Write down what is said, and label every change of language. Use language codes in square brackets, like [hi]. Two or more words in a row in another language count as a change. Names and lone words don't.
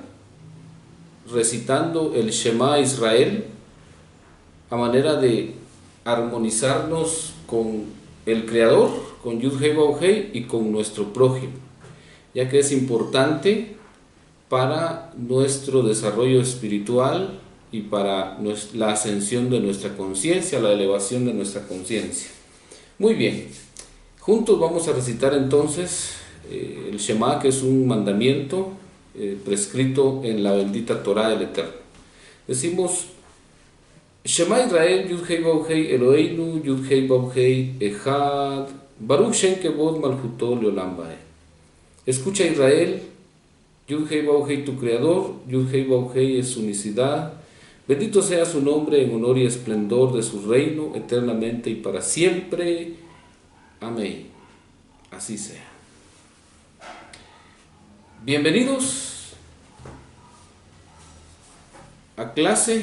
[es] recitando el Shema Israel a manera de armonizarnos con el Creador, con Yud-Hei Vav-Hei y con nuestro prójimo, ya que es importante para nuestro desarrollo espiritual y para la ascensión de nuestra conciencia, la elevación de nuestra conciencia. Muy bien, juntos vamos a recitar entonces el Shema, que es un mandamiento prescrito en la bendita Torá del Eterno. Decimos: [he] שמע ישראל יוד-הי ואו-הי אלוהינו יוד-הי ואו-הי אחד ברוך שם כבוד מלכותו לעולם ועד. [es] Escucha Israel, Yud-Hei Vav-Hei tu Creador, Yud-Hei Vav-Hei es unicidad. Bendito sea su nombre en honor y esplendor de su reino, eternamente y para siempre. Amén. Así sea. Bienvenidos a clase.